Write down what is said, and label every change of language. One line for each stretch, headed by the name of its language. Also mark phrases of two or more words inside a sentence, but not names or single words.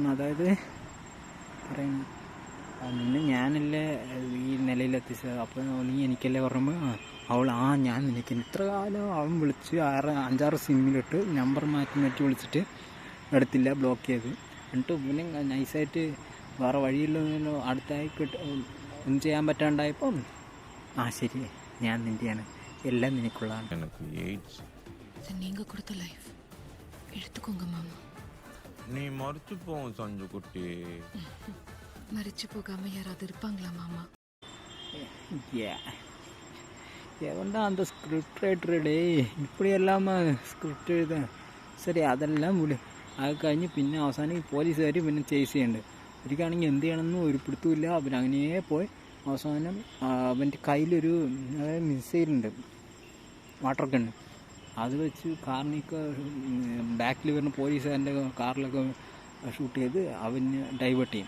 Malayalam: അതായത് പറയുന്നു നിന്നെ ഞാനല്ലേ ഈ നിലയിലെത്തിച്ചത്, അപ്പോൾ നീ എനിക്കല്ലേ പറയുമ്പോൾ അവൾ ഞാൻ നിനക്ക് ഇത്ര കാലം അവൻ വിളിച്ച് 5-6 സിമ്മിലിട്ട് നമ്പർ മാറ്റി വിളിച്ചിട്ട് എടുത്തില്ല, ബ്ലോക്ക് ചെയ്ത്. എന്നിട്ട് പിന്നെ നൈസായിട്ട് വേറെ വഴിയില്ലല്ലോ അടുത്തായി ഒന്നും ചെയ്യാൻ പറ്റാണ്ടായപ്പം ശരി ഞാൻ നിൻ്റെയാണ്, എല്ലാം നിനക്കുള്ളതാണ്.
Tamil: நீங்க கொடுத்த லைஃப் எடுத்துக்கோங்க மாமா. நீ மறுத்து போவோம் சஞ்சு குட்டி. மறிச்சு போகாம யாராவது இருப்பாங்களா மாமா? எவன்டா அந்த ஸ்கிரிப்ட் ரைட்டரே இப்படி எல்லாம
Malayalam: സ്ക്രിപ്റ്റ് എഴുതാൻ. ശരി അതെല്ലാം വിടും. അത് കഴിഞ്ഞ് പിന്നെ അവസാനം പോലീസുകാർ പിന്നെ ചേസ് ചെയ്യുന്നുണ്ട്. ഒരിക്കലാണെങ്കിൽ എന്ത് ചെയ്യണമെന്നും ഒരു പിടുത്തമില്ല. അവൻ അങ്ങനെ പോയി അവസാനം അവൻ്റെ കയ്യിലൊരു മിസൈലുണ്ട്,
English: water gun.
Malayalam: അത് വെച്ച് കാറിനൊക്കെ ബാക്കിൽ വരുന്ന പോലീസുകാരൻ്റെ കാറിലൊക്കെ ഷൂട്ട് ചെയ്ത് അവന് ഡൈവേർട്ട് ചെയ്യും.